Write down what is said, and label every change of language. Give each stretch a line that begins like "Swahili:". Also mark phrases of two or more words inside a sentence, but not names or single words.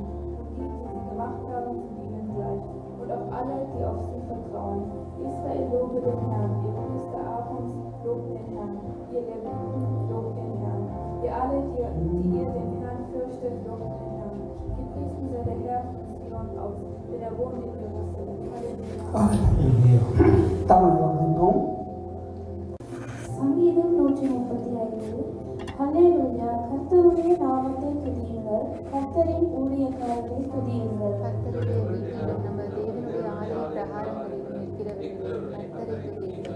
German: Und die sie gemacht haben, sind ihnen gleich. Und auch alle, die auf sie vertrauen. Israel lobe den Herrn, ihr Priester Aarons, lobt den Herrn. Ihr Leviten, lobt den Herrn. Ihr alle, die ihr den Herrn fürchtet, lobt den Herrn. Gepriesen sei der Herr von Sion aus, denn er wohnt in Jerusalem. Halleluja.
Tamil: தமிழ் வாசிப்போம். சங்கீதம் 135. ஹல்லேலூயா. கர்த்தருடைய நாமத்தை துதியுங்கள், கர்த்தரின் ஊழியக்காரரை துதியுங்கள். கர்த்தருடைய வீட்டிலும் நம்ம தேவனுடைய ஆலய பிரகாரங்களிலும் இருக்கிறவர்களே கர்த்தரை துதியுங்கள்.